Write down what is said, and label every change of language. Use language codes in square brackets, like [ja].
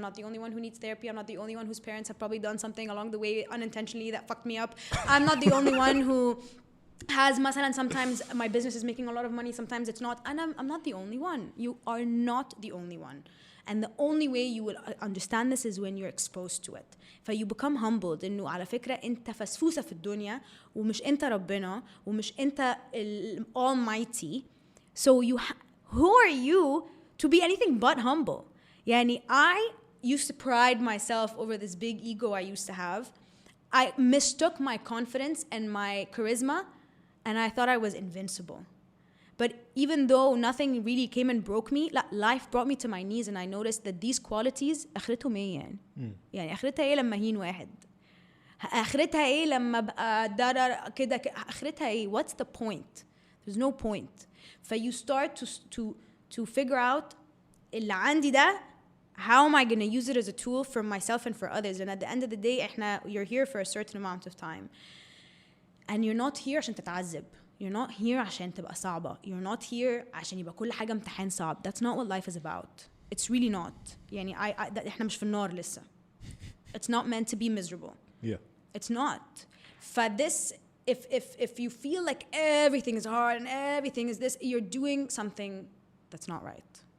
[en] I'm not the only one who needs therapy. I'm not the only one whose parents have probably done something along the way unintentionally that fucked me up. I'm not the only one who has [ar] مثلا [en] sometimes my business is making a lot of money, sometimes it's not. And I'm not the only one. You are not the only one. And the only way you will understand this is when you're exposed to it. You become humbled [ar] إنه على فكرة أنت فسفوسة في الدنيا ومش أنت ربنا ومش أنت almighty. [en] So who are you to be anything but humble? [ar] يعني [en] I used to pride myself over this big ego I used to have. I mistook my confidence and my charisma and I thought I was invincible. But even though nothing really came and broke me, life brought me to my knees, and I noticed that these qualities [ar] اخرتهم ايه يعني؟ يعني اخرتها ايه لما هين واحد؟ اخرتها ايه لما ابقى ضرر كده اخرتها ايه؟ [en] What's the point? There's no point. So you start to figure out [ar] اللي عندي ده, [en] how am I going to use it as a tool for myself and for others? And at the end of the day, you're here for a certain amount of time. And you're not here [ar] عشان تتعذب. [en] You're not here [ar] عشان تبقى صعبة. [en] You're not here [ar] عشان يبقى كل حاجة امتحان صعب. [en] That's not what life is about. It's really not. [ar] يعني احنا مش في النار لسه. [en] It's not meant to be miserable. Yeah. It's not. For this, if you feel like everything is hard and everything is this, you're doing something that's not right.